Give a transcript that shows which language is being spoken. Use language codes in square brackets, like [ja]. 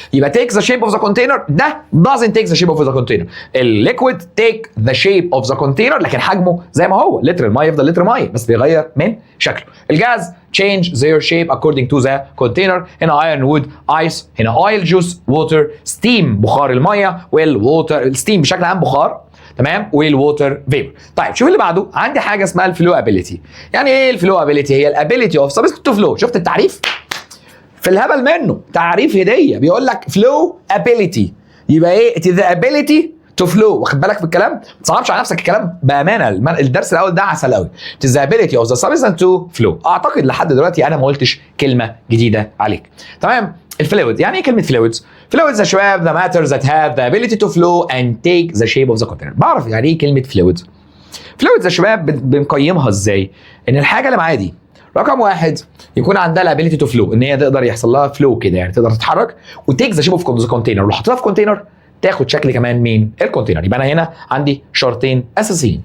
[ar] يبقى [en] take the shape of the container، [ar] ده [en] doesn't take the shape of the container. [ar] الليكويد [en] take the shape of the container، [ar] لكن حجمه زي ما هو، لتر الميه يفضل لتر ميه بس بيغير من شكله. [en] الجاز change their shape according to the container. [ar] هنا [en] iron wood ice، [ar] هنا [en] oil juice water steam [ar] بخار الميه، والووتر الستيم بشكل عام بخار تمام، والووتر فيبر. طيب شوف اللي بعده، عندي حاجه اسمها الفلو ابيليتي. يعني ايه الفلو ابيليتي؟ هي [en] الابيليتي of substance to flow. [ar] شفت التعريف في الهبل منه، تعريف هديه بيقول لك فلو ابيليتي، يبقى ايه؟ [en] it is the ability to flow. [ar] واخد بالك في الكلام؟ ما تصعبش على نفسك الكلام بامانه، الدرس الاول ده عسل قوي. [en] it is the ability of the substance to flow. [ar] اعتقد لحد دلوقتي انا ما قلتش كلمه جديده عليك تمام. الفلويد، يعني ايه كلمه فلويدز؟ فلويدز يا شباب [en] the matters that have the ability to flow and take the shape of the container. [ar] بعرف يعني ايه كلمه فلويدز. فلويدز يا شباب بنقيمها ازاي؟ ان الحاجه اللي معايا دي رقم واحد يكون عندها [en] الابيليتي to flow, [ar] ان هي تقدر يحصل لها فلو كده، يعني تقدر تتحرك [en] وتيك the shape of the container. [ar] ولو حطيتها في كونتينر تاخد شكل كمان مين؟ الكونتينر. يبقى انا هنا عندي شرطين اساسيين.